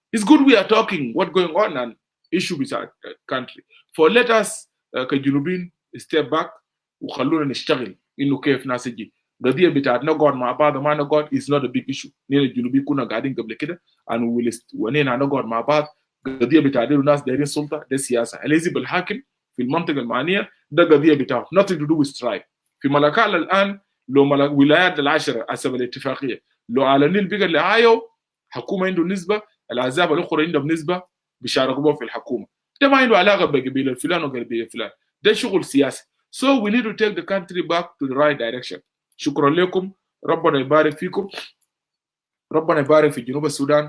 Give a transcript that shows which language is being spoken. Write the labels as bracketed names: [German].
[English] It's good we are talking what going on and issue beside the country. For let us [Arabic] كجنوبين [English] step back [Arabic] وخلونا نشتغل انه كيف ناس يجي. القضيه بتاعت نقعد مع بعض ما نقعد [English] is not a big issue. [Arabic] نحن الجنوبيين كنا قاعدين قبل كده ونحن نقعد مع بعض. القضيه بتاعت الناس دايرين سلطه ده سياسه. الحزب الحاكم في المنطقه المعنيه ده قضيه بتاعه [English] nothing to do with strike. [Arabic] في ملكال الان لو ولايات العشره حسب الاتفاقيه لو على النيل بقى اللي عايو حكومه عنده نسبه، الاحزاب الاخرى عندهم نسبه بيشاركوا في الحكومه. ده ما عنده علاقه بقبيله فلان وقبيله فلان، ده شغل سياسي. [English] So we need to take the country back to the right direction. [Arabic] شكرا لكم، ربنا يبارك فيكم، ربنا يبارك في جنوب السودان.